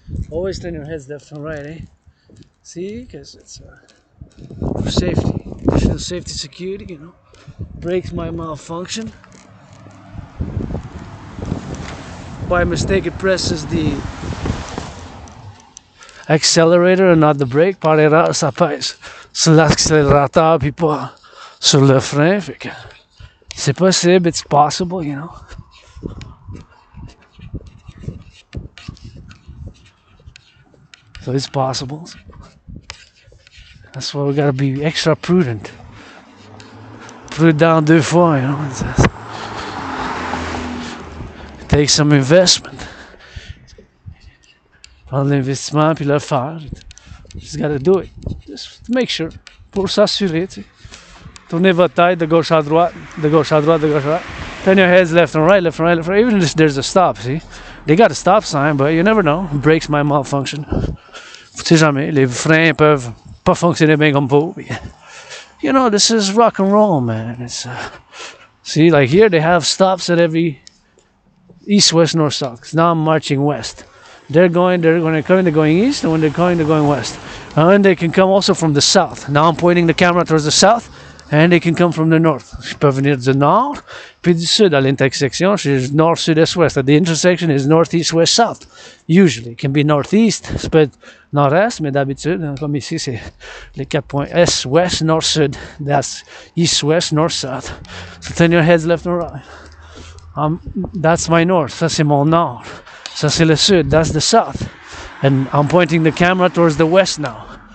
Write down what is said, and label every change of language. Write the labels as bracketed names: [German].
[English] Always turn your heads left and right, eh? See, because it's for safety, additional safety, security, you know. Brakes might malfunction. By mistake, it presses the accelerator and not the brake. [French] Par erreur, ça pèse sur l'accélérateur puis pas sur le frein. Fait que c'est possible, [English] it's possible, you know. So it's possible. That's why we gotta be extra prudent. [French] Prudent deux fois, [English] you know. takes some investment. [French] Prendre l'investissement puis le faire. [English] Just gotta do it. Just to make sure. [French] Pour s'assurer, tu sais. Tournez votre tête de gauche à droite, de gauche à droite, de gauche à droite. [English] Turn your heads left and right, left and right, left and right. Even if there's a stop, see? They got a stop sign, but you never know. Brakes might malfunction. [French] Tu sais jamais. Les freins peuvent pas fonctionner bien comme faut. [English] You know, this is rock and roll, man. It's see, like here they have stops at every east, west, north, south. Now I'm marching west. They're going east, and when they're going west. And they can come also from the south. Now I'm pointing the camera towards the south, and they can come from the north. [French] Je peux venir du nord, puis du sud. À l'intersection, c'est nord, sud, est, ouest. [English] At the intersection is northeast, west, south. Usually, it can be northeast, [French] ça peut être nord-est, mais d'habitude, comme ici, c'est les 4 points. Est, west, nord, sud. [English] That's east, west, north, south. So turn your heads left and right. That's my north. [French] Ça, c'est mon nord. Ça, c'est le sud. [English] That's the south. And I'm pointing the camera towards the west now.